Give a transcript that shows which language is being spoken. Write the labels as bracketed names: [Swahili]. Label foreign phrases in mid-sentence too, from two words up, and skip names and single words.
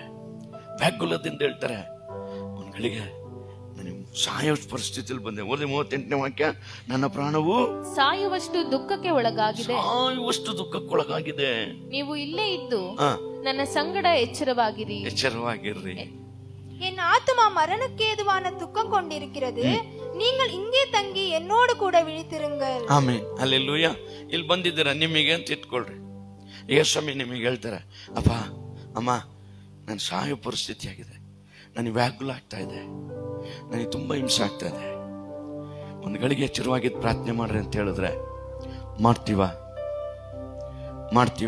[Kannada] ವ್ಯಾಕುಲದಿಂದ ಹೇಳ್ತಾರೆ, ಒಂದ್ಗಳಿಗೆ ಸಾಯೋ ಪರಿಸ್ಥಿತಿಯಲ್ಲಿ ಬಂದೆ. 38ನೇ ವಾಕ್ಯ, ನನ್ನ ಪ್ರಾಣವು ಸಾಯುವಷ್ಟು ದುಃಖಕ್ಕೆ ಒಳಗಾಗಿದೆ, ನೀವು ಇಲ್ಲೇ ಇದ್ದು ನನ್ನ ಸಂಗಡ ಎಚ್ಚರವಾಗಿರ್ರಿ. [Tamil] என் ஆத்துமா மரணக்கு ஏதுவான துக்கம் கொண்டிருக்கிறது, நீங்கள் இங்கே தங்கி என்னோடு கூட விழித்திருங்கள். [Kannada] ಆಮೆನ್, ಹಲ್ಲೆಲೂಯಾ. ಇಲ್ಲಿ ಬಂದಿದ್ದೀರಾ ನಿಮಗೆ ಅಂತ ಇಟ್ಕೊಳ್ರಿ. ಯೇಸು ನಿಮಗೆ ಹೇಳ್ತಾರೆ, ಅಪ್ಪ ಅಮ್ಮ, ನಾನು ಸಾಯೋ ಪರಿಸ್ಥಿತಿ ಆಗಿದೆ, ನನಗೆ ವ್ಯಾಕುಲ ಆಗ್ತಾ ಇದೆ, ನನಗೆ ತುಂಬಾ ಹಿಂಸೆ ಆಗ್ತಾ ಇದೆ, ಒಂದು ಗಳಿಗೆ ಎಚ್ಚರವಾಗಿದ್ದು ಪ್ರಾರ್ಥನೆ ಮಾಡ್ರಿ ಅಂತ ಹೇಳಿದ್ರೆ ಮಾಡ್ತೀವ?